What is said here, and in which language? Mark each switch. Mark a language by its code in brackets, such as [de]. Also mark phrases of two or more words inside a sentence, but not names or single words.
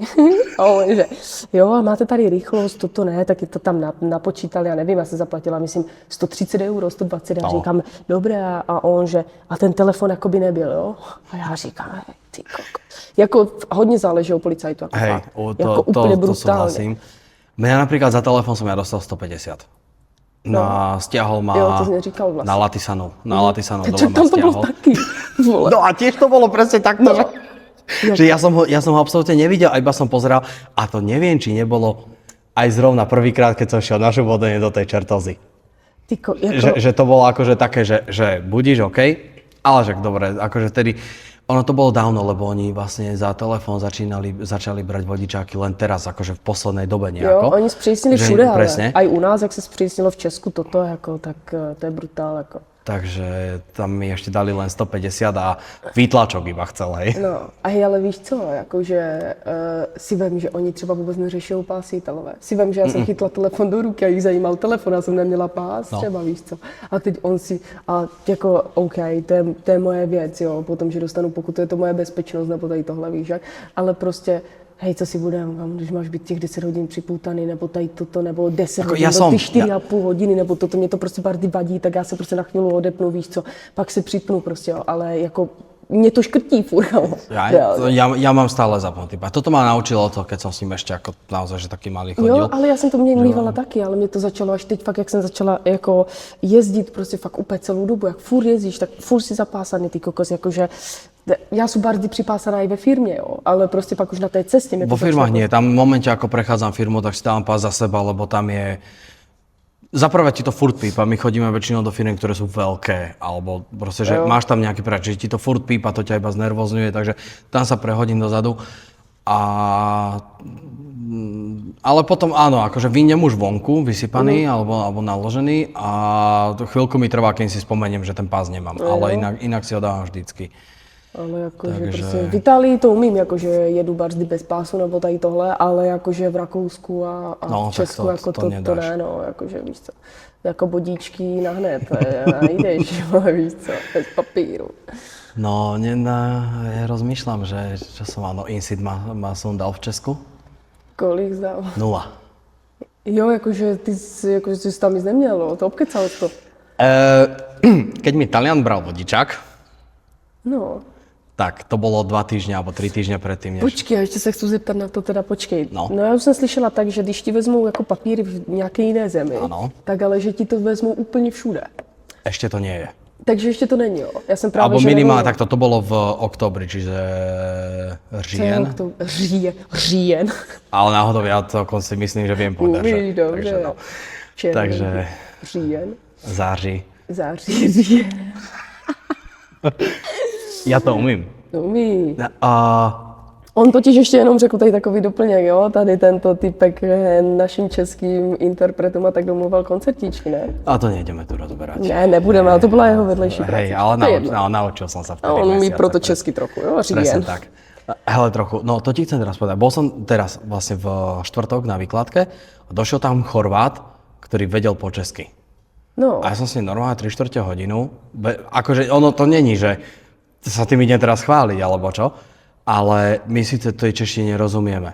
[cs] A on, že jo, a máte tady rychlost, toto ne, tak je to tam napočítal, já nevím, já jsem zaplatila, myslím, 130 euro, 120, já říkám, dobré, a on, že a ten telefon jakoby nebyl, jo. A já říkám, ty koko. Jako hodně záleží o policajtu, jako Hej, fakt. Jako úplně brutálně. [sk] Mňa napríklad za telefón som ja dostal 150. No a stiahol ma [cs] jo, to neříkal vlastne. [sk] na Latisanu. Na Latisanu dole ma Tam to bolo stiahol. [cs] taky, vole. [sk] No a tiež to bolo presne takto, že? Že ja som ho absolútne nevidel, a iba som pozeral a to neviem, či nebolo aj zrovna prvýkrát, keď som šiel na Žubodene do tej Čertozy. Že to bolo akože také, že budíš OK, ale že dobre, akože vtedy, ono to bolo dávno, lebo oni vlastne za telefón začali brať vodičáky len teraz, akože v poslednej dobe nejako. [cs] Jo, oni zpřísnili všude, ale [sk] presne. aj u nás, [cs] jak se zpřísnilo v Česku toto, jako, tak to je brutál, jako. [sk] Takže tam mi ešte dali len 150 a výtlačok iba chcel, hej. [cs] No, a hej, ale víš co, jakože si vem, že oni třeba vůbec neřešou pásitelové. Si vem, že já jsem chytla telefon do ruky a jich zajímal telefon, já jsem neměla pás, třeba víš co. A teď on si, a jako OK, to je moje věc, jo, potom, že dostanu pokutu, je to moje bezpečnost, nebo tady tohle, víš jak, ale prostě hej, co si budem, když máš být těch 10 hodin připoutaný, nebo tady toto, nebo 10 hodin, nebo ty 4,5 hodiny, nebo toto, mě to prostě bardy vadí, tak já se prostě na chvíli odepnu, víš co, pak se připnu prostě, jo, ale jako mě to škrtí furt. [sk] Ja mám stále zapnutý. A toto ma naučilo to, keď som s ním ešte ako naozaj, že taký malý chodil. [cs] Jo, ale já jsem to mývala taky, ale mě to začalo až teď fakt, jak jsem začala jako jezdit prostě fakt úplně celou dobu, jak furt jezdíš, tak furt si zapásaný ty kokos, jakože [sk] ja sú bardy pripásaná aj [cs] ve firmě, jo, ale prostě pak už na té cestě. [sk] Vo firmách nie, tam v momente, ako prechádzam firmu, tak si dávam pás za seba, lebo tam je... Za prvé ti to furt pípa, my chodíme väčšinou do firmy, ktoré sú veľké, alebo proste, že máš tam nejaký preč, že ti to furt pípa, to ťa iba znervozňuje, takže tam sa prehodím dozadu. Ale potom áno, akože vyjdem už vonku, vysypaný alebo naložený a chvíľku mi trvá, keď si spomeniem, že ten pás nemám, ale inak si ho dávam vždycky. [cs] Ale jakože prostě v Itálii to umím, jakože jedu barzdy bez pásu nebo tady tohle, ale jakože v Rakousku a v Česku to, jako to ne, no, jakože víš co, jako bodíčky nahned, najdeš, víš co, bez papíru. No, [sk] ja rozmýšľam, že čo som mal, no Insid som dal v Česku. [cs] Kolik zdal? 0. Jo, jakože ty jsi tam nic neměl, no, to obkecal to. [sk] Keď mi Talian bral vodičák, no. Tak to bolo 2 týždne alebo 3 týždne predtým, než... [cs] Počkej, já ještě se chci zeptat na to teda, počkej. No já už jsem slyšela tak, že když ti vezmou jako papíry v nějaké jiné zemi, tak ale že ti to vezmou úplně všude. [sk] Ešte to nie je. [cs] Takže ještě to není, jo? Já jsem právě, [sk] alebo minimálne, tak to bolo v oktobri, čiže říjen. [cs] Říjen. [sk] Ale náhodou ja to si myslím, že viem povedať. [cs] Umíš, dobře. Takže, no. Takže říjen. Září. Říjen. Ja to umím. Umí. On totiž ještě jenom řekl tady takový doplněk, jo? Tady tento typek našim českým interpretům a tak domluval koncertíčky, ne? [sk] A to nejdeme tu rozberať. [cs] Ne, nebudeme, ale to byla jeho vedlejší práce. [sk] Hej, ale naučil som sa vtedy. [cs] On umí proto česky trochu, jo? [sk] Presne tak. Hele, trochu, no to ti chcem teraz povedať. Bol som teraz vlastne v štvrtok na výkladke, došiel tam Chorvát, ktorý vedel po česky. No. A ja som s ním normálne 3/4 hodinu, akože ono to není, že sa tým ide teraz chváliť, alebo čo, ale my síce tej češtine rozumieme.